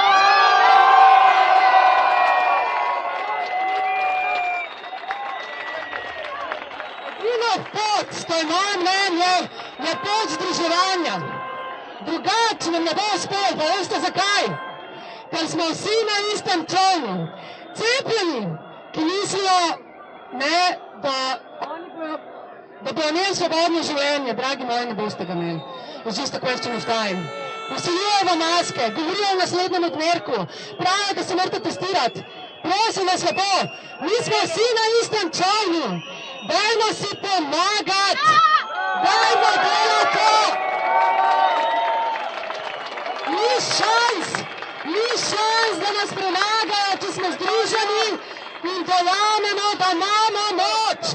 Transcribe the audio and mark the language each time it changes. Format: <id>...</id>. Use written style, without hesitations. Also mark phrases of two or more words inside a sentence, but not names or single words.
<sl>Edina pot, to je moje mnenje, je pot združevanja. Drugače nam ne bo uspelo, pa veste zakaj? Ker smo vsi na istem čolnu. Cepljeni, ki mislijo, da bo imeli svobodno življenje, dragi moji, ne boste ga imeli.</sl> <en>It's just a question of time.</en> <sl>Posiljujejo maske, govorijo o naslednjem odmerku, pravijo, da se morate testirati. Prosim vas lepo, mi smo vsi na istem čolnu. Dajmo si pomagati. Dajmo delati to. Ni šans, da nas premagajo, če smo združeni in dojamemo, da imamo moč.</sl>